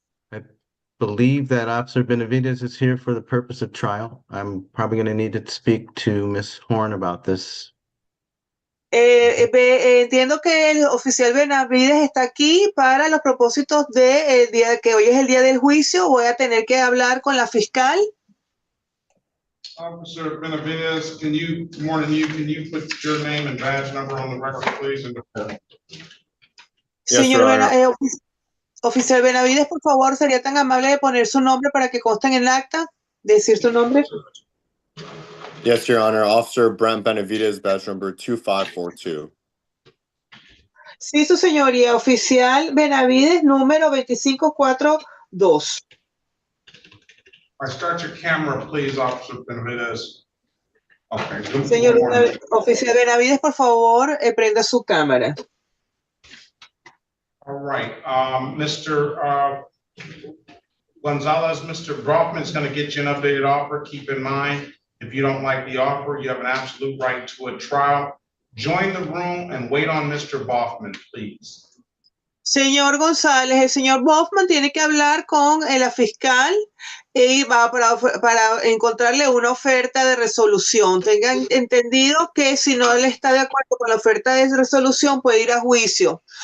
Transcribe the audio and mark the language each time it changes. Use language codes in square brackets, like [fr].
[en] I believe that Officer Benavides is here for the purpose of trial. I'm probably going to need to speak to Ms. Horn about this. [es] Entiendo que el oficial Benavides está aquí para los propósitos de el día que hoy es el día del juicio. Voy a tener que hablar con la fiscal. [en] Officer Benavides, can you put your name and badge number on the record, please? Yes, [es] Señor [en] Your Honor. [es] oficial Benavides, por favor, sería tan amable de poner su nombre para que conste en el acta, decir su nombre. [en] Yes, Your Honor. Officer Brent Benavides, badge number 2542. [es] Sí, su señoría, oficial Benavides, número 2542. [en] Start your camera, please, Officer Benavides. Okay. [es] Señor oficial Benavides, por favor, prenda su cámara. [en] All right, Mr. Gonzalez, Mr. Brockman is going to get you an updated offer. Keep in mind, if you don't like the offer, you have an absolute right to a trial. Join the room and wait on Mr. Boffman, please. [es] Señor González, el señor Boffman tiene que hablar con la fiscal y va para encontrarle una oferta de resolución. Tengan entendido que si no él está de acuerdo con la oferta de resolución puede ir a juicio.